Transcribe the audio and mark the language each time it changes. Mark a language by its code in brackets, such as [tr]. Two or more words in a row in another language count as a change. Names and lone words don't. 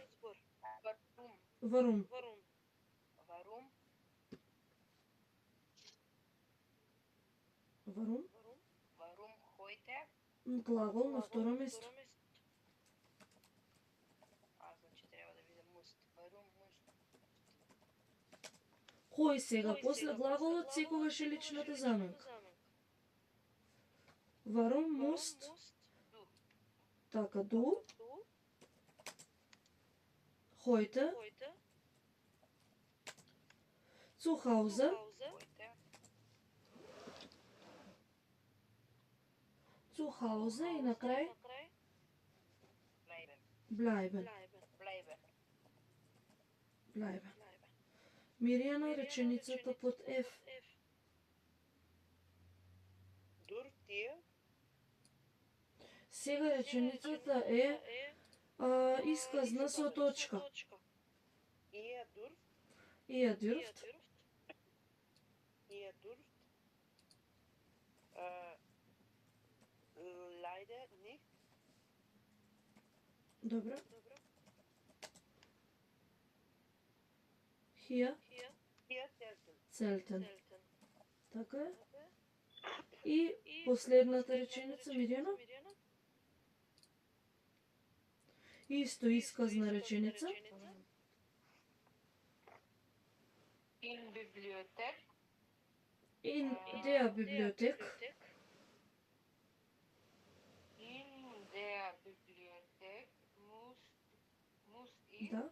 [de] Warum? Warum? Warum? Warum? Warum heute? [mk] Глагол на второ место. Значи треба да биде must. [de] Warum must? [mk] Кој сега, после глаголот, секогаш е личната заменка. [de] Warum musst, Du. така, du, heute, zu Hause, Heute. zu Hause и на крај Bleiben. bleiben. Bleiben. Bleiben. [mk] Мирјана, реченицата под F. [de] Dürft ihr? [mk] Сега реченицата е исказна со точка. [de] Ihr dürft? Ihr dürft. Ihr dürft? Leider nicht. [mk] Добро. Hier [de] Hier selten. [mk] целтен. Така е. И последната реченица, Мирјана. Исто исказна реченица. [de] In Bibliothek. In der Bibliothek. In der Bibliothek muss ich [mk] Да.